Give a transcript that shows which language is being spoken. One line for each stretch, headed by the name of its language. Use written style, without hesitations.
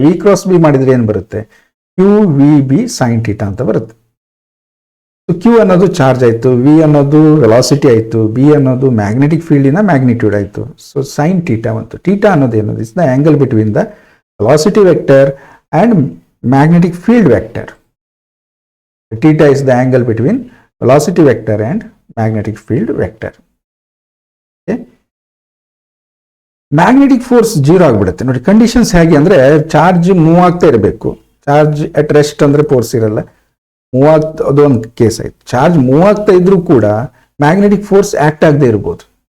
Kannada: V cross B ಮಾಡಿದ್ರೆ ಏನು ಬರುತ್ತೆ, Q V B sine theta ಅಂತ ಬರುತ್ತೆ. ಸೊ ಕ್ಯೂ ಅನ್ನೋದು ಚಾರ್ಜ್ ಆಯಿತು, ವಿ ಅನ್ನೋದು ವೆಲಾಸಿಟಿ ಆಯಿತು, ಬಿ ಅನ್ನೋದು ಮ್ಯಾಗ್ನೆಟಿಕ್ ಫೀಲ್ಡಿನ ಮ್ಯಾಗ್ನಿಟ್ಯೂಡ್ ಆಯಿತು. ಸೊ ಸೈನ್ ಥೀಟಾ ಮತ್ತು ಥೀಟಾ ಅನ್ನೋದು ಏನದು,
English: Is the angle between the velocity vector and magnetic field vector. Theta is the angle between velocity vector and magnetic field vector. Okay?
Kannada: Magnetic force 0 ಆಗಿಬಿಡುತ್ತೆ ನೋಡಿ. Conditions ಹೇಗೆ ಅಂದ್ರೆ charge move ಆಗ್ತಾ ಇರಬೇಕು,
English: charge at rest
Kannada: ಅಂದ್ರೆ force ಇರಲ್ಲ, move ಆಗ್ತಾ ಅದು ಒಂದು ಕೇಸ್ ಆಯ್ತು. ಚಾರ್ಜ್ ಮೂವ್ ಆಗ್ತಾ ಇದ್ರೂ ಕೂಡ ಮ್ಯಾಗ್ನೆಟಿಕ್ ಫೋರ್ಸ್ ಆಕ್ಟ್ ಆಗದೆ ಇರಬಹುದು.